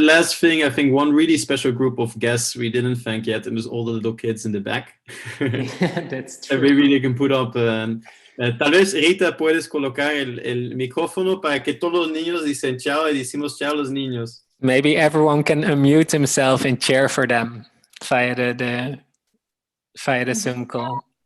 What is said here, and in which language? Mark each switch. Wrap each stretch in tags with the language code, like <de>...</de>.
<en>Last thing, I think one really special group of guests we didn't thank yet, and it was all the little kids in the back. Yeah, that's true. Maybe they can put up.</en> <es>Tal vez, Rita, puedes colocar el micrófono para que todos los niños dicen chao y decimos chao a los niños.</es> <en>Maybe everyone can unmute himself and cheer for them via the Zoom call.</en>